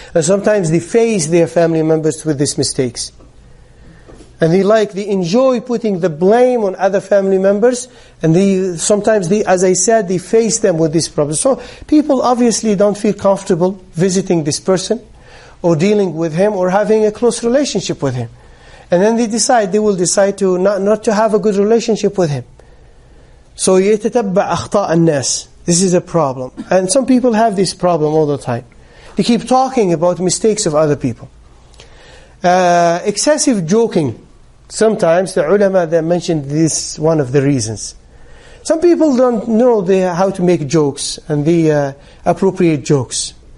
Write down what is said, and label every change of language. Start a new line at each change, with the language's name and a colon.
English: And sometimes they face their family members with these mistakes. And they enjoy putting the blame on other family members, and sometimes as I said, they face them with this problem. So people obviously don't feel comfortable visiting this person, or dealing with him, or having a close relationship with him. And then they will decide to not to have a good relationship with him. So
Arabic: يتتبع أخطاء الناس.
English: This is a problem. And some people have this problem all the time. They keep talking about mistakes of other people. Excessive joking. Sometimes the ulama, they mentioned this one of the reasons. Some people don't know how to make jokes, and the appropriate jokes.